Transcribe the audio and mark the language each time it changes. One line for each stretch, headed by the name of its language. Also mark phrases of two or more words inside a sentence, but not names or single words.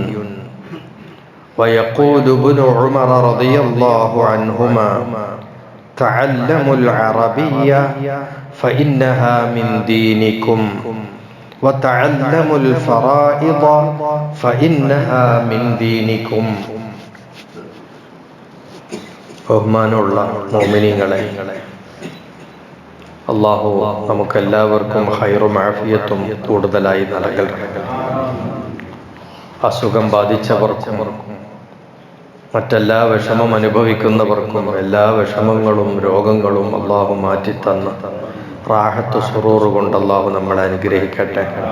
Arabic: ويقول ابن عمر رضي الله عنهما: تعلموا العربية فإنها من دينكم، وتعلموا الفرائض فإنها من دينكم.
Malayalam: ബഹുമാനമുള്ള മുഅ്മിനീങ്ങളെ, അല്ലാഹു നമുക്കെല്ലാവർക്കും ഖൈറും ആഫിയത്തും കൂടുതലായി നൽകട്ടെ. അസുഖം ബാധിച്ചവർക്കും മറ്റെല്ലാ വിഷമം അനുഭവിക്കുന്നവർക്കും എല്ലാ വിഷമങ്ങളും രോഗങ്ങളും അല്ലാഹു മാറ്റിത്തന്ന
Arabic: راحة سرور
Malayalam: കൊണ്ട് അല്ലാഹു നമ്മളെ അനുഗ്രഹിക്കട്ടെ.